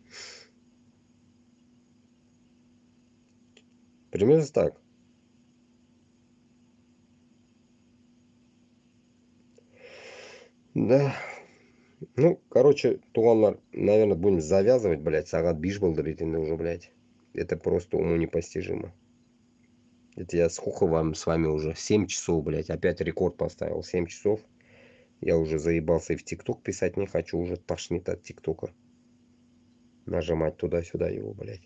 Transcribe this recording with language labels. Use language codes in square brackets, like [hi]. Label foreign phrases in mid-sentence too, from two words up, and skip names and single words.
[ru] Примерно так. Да. Ну, короче, туғанлар, наверное, будем завязывать, блядь, [kk] сағат 5 болды ретінде [ru] уже, блядь. Это просто уму непостижимо. Это я сколько вам с вами уже? 7 часов, блядь, опять рекорд поставил. 7 часов. Я уже заебался и в ТикТок писать не хочу, уже тошнит от ТикТока. Нажимать туда-сюда его, блядь.